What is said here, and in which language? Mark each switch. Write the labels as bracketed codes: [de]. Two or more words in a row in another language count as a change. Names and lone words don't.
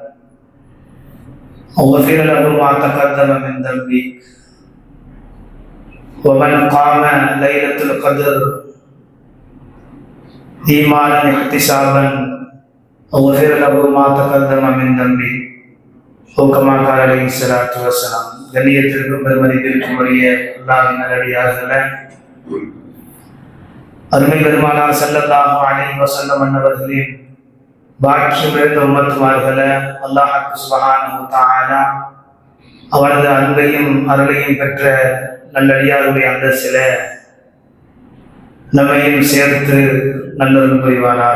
[ar] غفر له ما تقدم من ذنبه، ومن قام ليلة القدر إيمانا احتسابا غفر له ما تقدم من ذنبه. كما قال عليه الصلاة والسلام. [ta] கண்ணியத்திற்கும் பெருமதிப்பிற்கும் உரிய அல்லாஹ்வின் நல்லடியார்களே, அருமை பெருமானார் [ar] صلى الله عليه وسلم [ta] அவர்களின் பாக்கியம் நிறைந்த உம்மத்துமார்களே, [ar] الله سبحانه و تعالى [ta] அவனது அன்பையும் அருளையும் பெற்ற நல்லடியாருடைய அந்தஸ்தில நம்மையும் சேர்த்து நல்லருள் புரிவானாக.